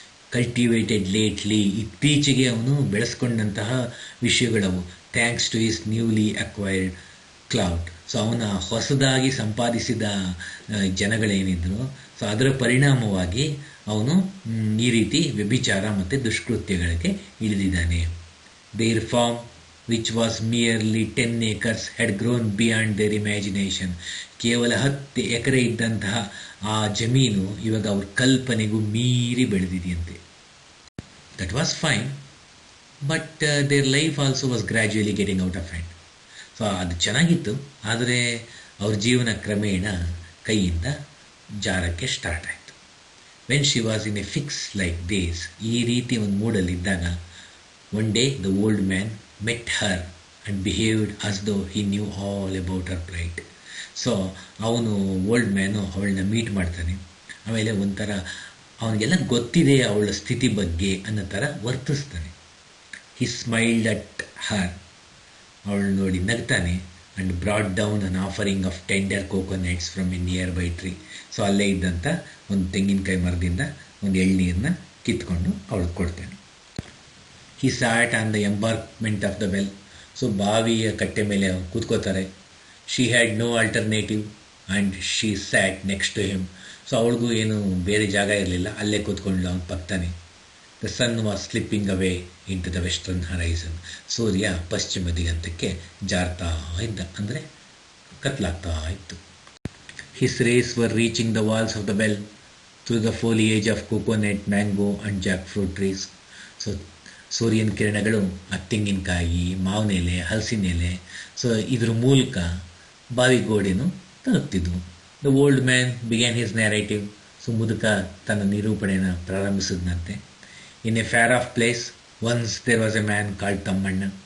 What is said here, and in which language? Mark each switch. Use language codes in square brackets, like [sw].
[en] cultivated lately, [kn] ಇತ್ತೀಚೆಗೆ ಅವನು ಬೆಳೆಸ್ಕೊಂಡಂತಹ ವಿಷಯಗಳವು. [en] Thanks to his newly acquired cloud. [kn] So ಅವನ ಹೊಸದಾಗಿ ಸಂಪಾದಿಸಿದ ಜನಗಳೇನಿದ್ರು, ಸೊ ಅದರ ಪರಿಣಾಮವಾಗಿ ಅವನು ಈ ರೀತಿ ವ್ಯಭಿಚಾರ ಮತ್ತು ದುಷ್ಕೃತ್ಯಗಳಿಗೆ ಇಳಿದಿದ್ದಾನೆ. There form [en] which was merely 10 acres had grown beyond their imagination. [kn] ಕೇವಲ 10 ಎಕರೆ ಇದ್ದಂತಹ ಆ ಜಮೀನು ಇವಾಗ ಅವ್ರ ಕಲ್ಪನೆಗೂ ಮೀರಿ ಬೆಳೆದಿದೆಯಂತೆ. [en] That was fine, but there life also was gradually getting out of hand. [kn] So ಅದು ಚೆನ್ನಾಗಿತ್ತು, ಆದರೆ ಅವ್ರ ಜೀವನ ಕ್ರಮೇಣ ಕೈಯಿಂದ ಜಾರಕ್ಕೆ ಸ್ಟಾರ್ಟ್ ಆಯಿತು. [en] when she was in a fix like this, [kn] ಈ ರೀತಿ ಒಂದು ಮೂಡಲ್ಲಿದ್ದಾಗ, [en] One day the old man met her and behaved as though he knew all about her plight. [kn] So ಅವನು ಓಲ್ಡ್ ಮ್ಯಾನು ಅವಳನ್ನ ಮೀಟ್ ಮಾಡ್ತಾನೆ. ಆಮೇಲೆ ಒಂಥರ ಅವನಿಗೆಲ್ಲ ಗೊತ್ತಿದೆ ಅವಳ ಸ್ಥಿತಿ ಬಗ್ಗೆ ಅನ್ನೋ ಥರ ವರ್ತಿಸ್ತಾನೆ. [en] he smiled at her, [kn] ಅವಳು ನೋಡಿ ನಗ್ತಾನೆ. [en] And brought down an offering of tender coconuts from a nearby tree. [kn] So ಅಲ್ಲೇ ಇದ್ದಂಥ ಒಂದು ತೆಂಗಿನಕಾಯಿ ಮರದಿಂದ ಒಂದು ಎಳ್ನೀರನ್ನ ಕಿತ್ಕೊಂಡು ಅವಳಿಗೆ ಕೊಡ್ತಾನೆ. [en] He sat on the embankment of the well. [kn] So ಬಾವಿಯ ಕಟ್ಟೆ ಮೇಲೆ ಕೂತ್ಕೋತಾರೆ. [en] She had no alternative and she sat next to him. [kn] So ಅವಳಿಗೂ ಏನು ಬೇರೆ ಜಾಗ ಇರಲಿಲ್ಲ, ಅಲ್ಲೇ ಕೂತ್ಕೊಂಡ್ಲು ಅವನ ಪಕ್ಕತಾನೆ. [en] The sun was slipping away into the western horizon. [kn] ಸೂರ್ಯ ಪಶ್ಚಿಮ ದಿಗಂತಕ್ಕೆ ಜಾರ್ತಾ ಇದ್ದ, ಅಂದರೆ ಕತ್ಲಾಗ್ತಾ ಇತ್ತು. [en] His rays were reaching the walls of the well through the foliage of coconut, mango and jackfruit trees. [kn] So ಸೂರ್ಯನ ಕಿರಣಗಳು ಆ ತೆಂಗಿನಕಾಯಿ, ಮಾವಿನ ಎಲೆ, ಹಲಸಿನ ಎಲೆ, ಸೊ ಇದ್ರ ಮೂಲಕ ಬಾವಿಗೋಡೆನು ತಲುಪ್ತಿದ್ವು. [en] The old man began his narrative. [kn] So ಮುದುಕ ತನ್ನ ನಿರೂಪಣೆಯನ್ನು ಪ್ರಾರಂಭಿಸಿದಂತೆ. [en] In a far off place once there was a man called Thammanna.